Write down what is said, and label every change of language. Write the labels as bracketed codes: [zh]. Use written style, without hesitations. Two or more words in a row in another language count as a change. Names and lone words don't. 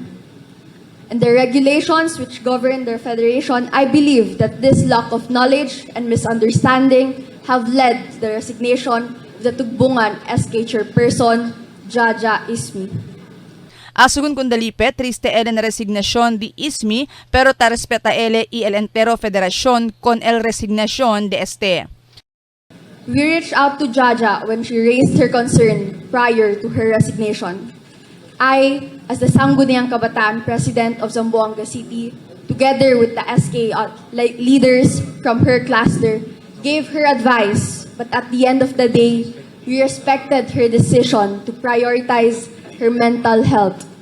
[en] And the regulations which govern the Federation, I believe that this lack of knowledge and misunderstanding have led to the resignation of the Tugbungan SK Chairperson, Jaja Ismi. Asugun kundalipe, [cbk] triste ele na resignasyon di ISMI, pero ta respeta ele y el entero federación con el resignación de este. [en] We reached out to Jaja when she raised her concern prior to her resignation. I, as the Sangguniang Kabataan President of Zamboanga City, together with the SK leaders from her cluster, gave her advice, but at the end of the day, we respected her decision to prioritize her mental health.